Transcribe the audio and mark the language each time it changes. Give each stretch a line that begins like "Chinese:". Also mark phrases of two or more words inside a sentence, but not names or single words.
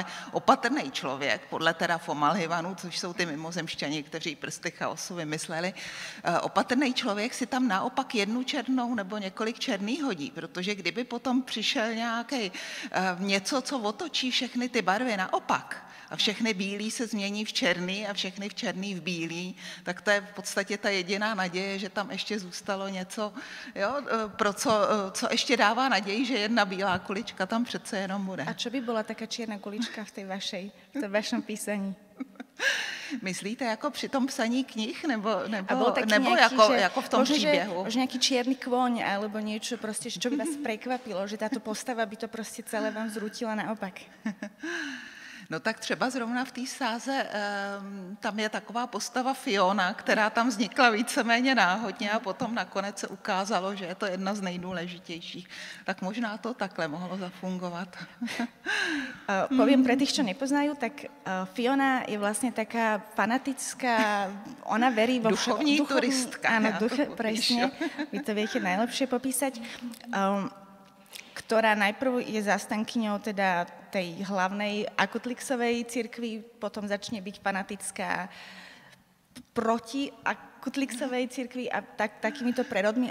Czech: opatrný člověk, podle teda Fomalhavanů, což jsou ty mimozemšťani, kteří prsty chaosu vymysleli, opatrný člověk si tam naopak jednu černou nebo několik černých hodí, protože kdyby potom přišel nějaký něco, co otočí všechny ty barvy naopak, a všechny bílí se změní v černý a všechny v černý v bílý, tak to je v podstatě ta jediná naděje, že tam ještě zůstalo něco, jo, pro co ještě dává naději, že jedna bílá kulička tam přece jenom bude.
Slovak: A čo by byla taká čierna kulička v tom vašem písaní?
Czech: Myslíte jako při tom psaní knih, nebo
Slovak: nejaký,
Czech: jako v tom příběhu?
Slovak: Možno nejaký čierny kôň, alebo niečo proste, čo by vás prekvapilo, že táto postava by to proste celé vám zrútila naopak.
Czech: No tak třeba zrovna v té sáze tam je taková postava Fiona, která tam vznikla víceméně náhodně a potom nakonec se ukázalo, že je to jedna z nejdůležitějších. Tak možná to takhle mohlo zafungovat.
Slovak: Poviem pre tých, čo nepoznajú, tak Fiona je vlastne taká fanatická, ona verí vo
Czech: duchovní turistka.
Slovak: Áno, presne, vy to viete najlepšie popísať. Ktorá najprv je zastankyňou teda tej hlavnej Akutlixovej cirkvi, potom začne byť fanatická proti Akutlixovej cirkvi a takýmito prerodmi.